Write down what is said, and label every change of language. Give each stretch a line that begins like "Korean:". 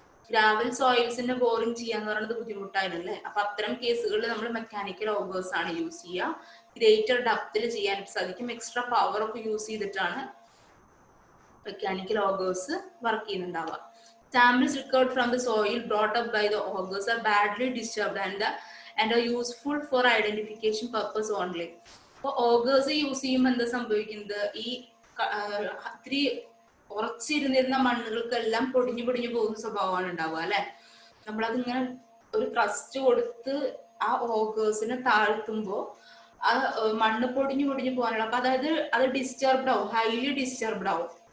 Malayalam: Gravel സോയിൽസിന്റെ boring ചെയ്യാന്ന് പറയുന്നത് ബുദ്ധിമുട്ടായിരുന്നല്ലേ. അപ്പൊ അത്തരം കേസുകളിൽ നമ്മൾ മെക്കാനിക്കൽ ഓഗേഴ്സ് ആണ് യൂസ് ചെയ്യുക. ഗ്രേറ്റർ ഡെപ്തിൽ ചെയ്യാനായിട്ട് സാധിക്കും. എക്സ്ട്രാ പവർ ഒക്കെ യൂസ് ചെയ്തിട്ടാണ് mechanical ഓഗേഴ്സ് work ചെയ്യുന്നുണ്ടാവുക.
English: Samples recovered from the soil brought up by the augers are badly disturbed and are useful for identification purpose only.
Malayalam: അപ്പോൾ ഓഗേഴ്സ് യൂസ് ചെയ്യുമ്പോൾ എന്താ സംഭവിക്കുന്നത്, ഈ ഇത്തിരി ഉറച്ചിരുന്നിരുന്ന മണ്ണുകൾക്കെല്ലാം പൊടിഞ്ഞു പോകുന്ന സ്വഭാവമാണ് ഉണ്ടാവുക അല്ലെ. നമ്മളതിങ്ങനെ ഒരു ട്രസ്റ്റ് കൊടുത്ത് ആ ഓഗേഴ്സിനെ താഴ്ത്തുമ്പോൾ ആ മണ്ണ് പൊടിഞ്ഞു പോകാനുള്ള, അപ്പൊ അതായത് അത് ഡിസ്റ്റർബ്ഡ് ആവും, ഹൈലി ഡിസ്റ്റർബ്ഡ് ആവും.